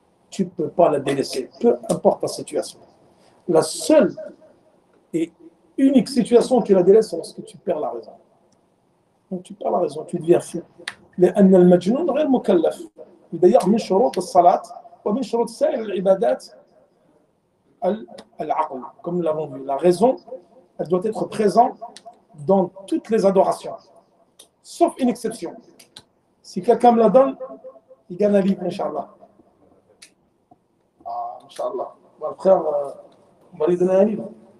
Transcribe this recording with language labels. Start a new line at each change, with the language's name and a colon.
French: Tu ne peux pas la délaisser, peu importe la situation. La seule et unique situation où tu la délaisses, c'est lorsque tu perds la raison. Donc tu perds la raison, tu deviens fou.
Arabic: لأن المجنون غير مكلف. d'ailleurs من شروط الصلاة ومن شروط سائر العبادات العقل.
French: Comme nous l'avons vu, la raison, elle doit être présente dans toutes les adorations, sauf une exception. Si quelqu'un me la donne, il gagne un livre, Inch'Allah. Ah, Inch'Allah. Le frère, on va lui donner un livre.